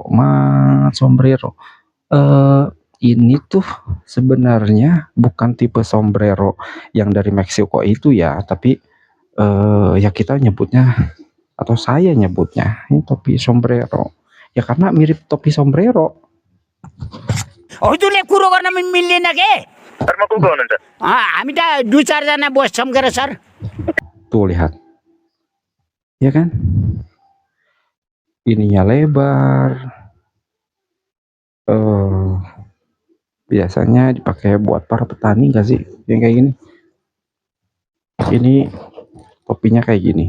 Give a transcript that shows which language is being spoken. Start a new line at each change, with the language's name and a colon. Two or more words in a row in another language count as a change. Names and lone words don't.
Indonesian: Sombrero. Ini tuh sebenarnya bukan tipe sombrero yang dari Meksiko itu ya, tapi ya kita nyebutnya atau saya nyebutnya ini topi sombrero. Ya karena mirip topi sombrero.
Nepali: हजुरले कुरो गर्न मिल्दैन के सर म को हुनुहुन्छ हामी त 2-4 जना बस्छौँ के सर
Indonesian: Tuh lihat. Ya kan? Ininya lebar. Biasanya dipakai buat para petani gak sih? Yang kayak gini. Ini topinya kayak gini.